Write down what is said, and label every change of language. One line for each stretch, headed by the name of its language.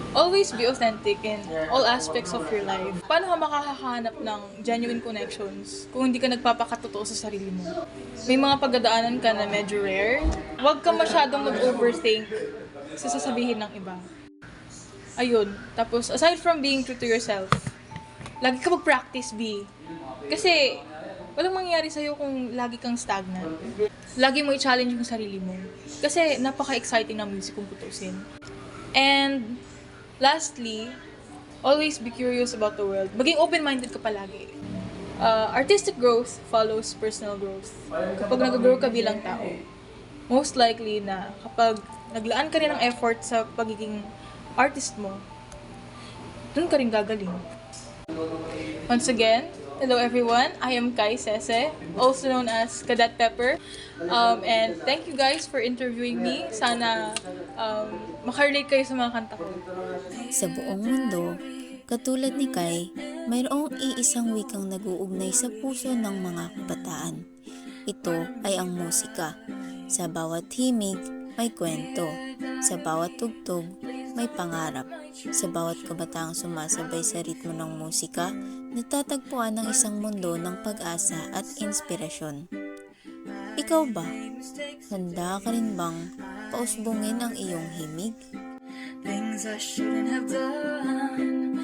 English: Always be authentic in all aspects of your life.
Filipino: Paano ka makakahanap ng genuine connections kung hindi ka nagpapakatotoo sa sarili mo? May mga pagdadaanan ka na medyo rare. Huwag ka masyadong mag-overthink sa sasabihin ng iba. Ayun. Tapos,
English: aside from being true to yourself,
Filipino: lagi ka mag-practice, B. Kasi, walang mangyayari sa'yo kung lagi kang stagnant. Lagi mo i-challenge yung sarili mo. Kasi napaka-exciting ng music kung tutusin.
English: And lastly, always be curious about the world.
Filipino: Maging open-minded ka palagi.
English: Artistic growth follows personal growth.
Filipino: Kapag nag-grow ka bilang tao,
English: most likely
Filipino: na kapag naglaan ka rin ng effort sa pagiging artist mo, dun ka rin gagaling.
English: Once again, hello everyone, I am Kai Sese, also known as Cadet Pepper. And thank you guys for interviewing me.
Filipino: Sana makarelate kayo sa mga kanta ko. Sa buong mundo, katulad ni Kai, mayroong iisang wikang nag-uugnay sa puso ng mga kabataan. Ito ay ang musika. Sa bawat himig, may kwento. Sa bawat tugtog, may pangarap. Sa bawat kabataang sumasabay sa ritmo ng musika, natatagpuan ng isang mundo ng pag-asa at inspirasyon. Ikaw ba? Handa ka rin bang pausbungin ang iyong himig?
English: Things I shouldn't have done.